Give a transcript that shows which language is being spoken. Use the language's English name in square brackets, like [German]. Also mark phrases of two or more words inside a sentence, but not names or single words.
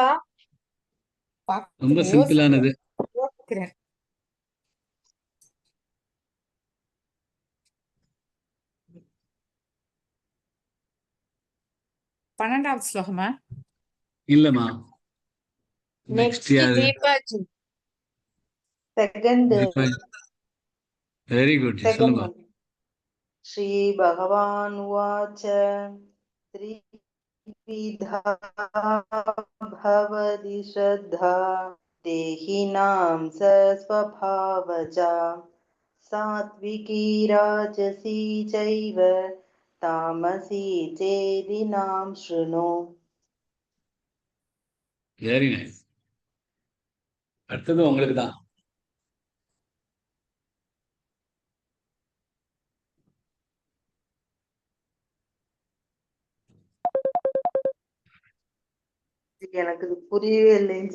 [Tamil] ரொம்ப சிம்பிளானது. யோசிக்கிறேன். 12வது ஸ்லோகமா? இல்லம்மா. Next நெக்ஸ்ட் யாரு? Deepa ji. Second. [English] very good. [Tamil] Second சொல்லுங்க. one. [Sanskrit] श्री भगवान् उवाच त्रिविधा भवति श्रद्धा देहिनां सस्वभावजा सात्त्विकी राजसी चैव तामसी चेदिनं शृणु. [English] very nice. [Tamil] அடுத்தது உங்களுக்கு தான். எனக்கு இது புரியவே இல்லை ஜி.